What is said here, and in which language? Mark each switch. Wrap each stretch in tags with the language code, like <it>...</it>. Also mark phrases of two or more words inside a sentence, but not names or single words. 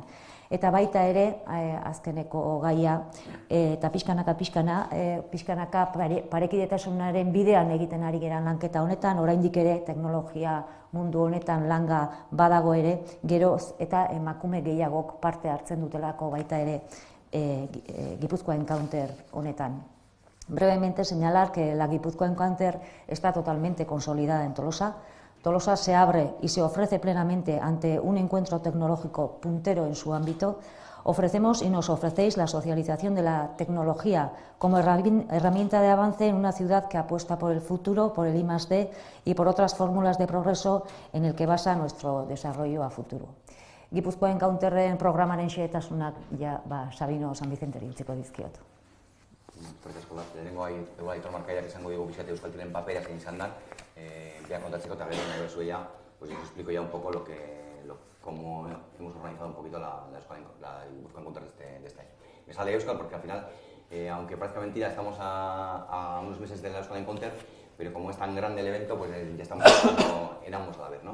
<eu>Eta baita ere, azkeneko gaia, eta pixkanaka parekidetasunaren bidean egiten ari geran lanketa honetan, oraindik ere teknologia mundu honetan langa badago ere, geroz eta emakume gehiagok parte hartzen dutelako baita ere Gipuzkoa Encounter honetan.</eu> <es>Brevemente señalar que la Gipuzkoa Encounter está totalmente consolidada en Tolosa. Tolosa se abre y se ofrece plenamente ante un encuentro tecnológico puntero en su ámbito. Ofrecemos y nos ofrecéis la socialización de la tecnología como herramienta de avance en una ciudad que apuesta por el futuro, por el I+D y por otras fórmulas de progreso en el que basa nuestro desarrollo a futuro.</es> <eu>Gipuzkoa Encounterren programaren xehetasunak Sabino San Vicenteri utziko dizkiot. Lehenengo Aitor Markaiak esango digu pixkat euskaltelen papera zein izan da, beha kontatzeko eta gero nahi bezu ella,</eu> <es>pues os explico ya un poco cómo hemos organizado un poquito la Gipuzkoa Encounter de este año. Me sale Euskal porque al final, aunque parezca mentira, estamos a unos meses de la Euskal Encounter, pero como es tan grande el evento, pues ya estamos en ambos a la vez, ¿no?</es>